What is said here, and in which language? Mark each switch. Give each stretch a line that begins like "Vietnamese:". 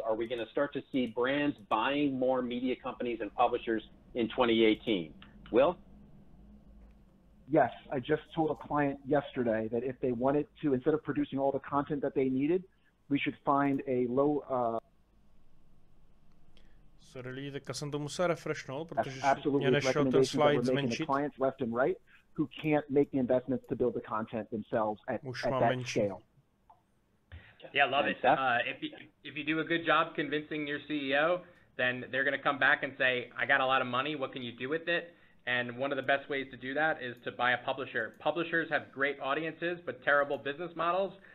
English: Are we going to start to see brands buying more media companies and publishers in 2018? Will? Yes, I just told a client yesterday that if they wanted to, instead of producing all the content that they needed, we should find a low...
Czech: Sorry, teďka jsem to musel refreshnout, protože mě nešel ten slide zmenšit.
English: Clients left and right who can't make the investments to build the content themselves at that scale. Yeah, love it. If you do a good job convincing your CEO, then they're going to come back and say, I got a lot of money, what can you do with it? And one of the best ways to do that is to buy a publisher. Publishers have great audiences, but terrible business models.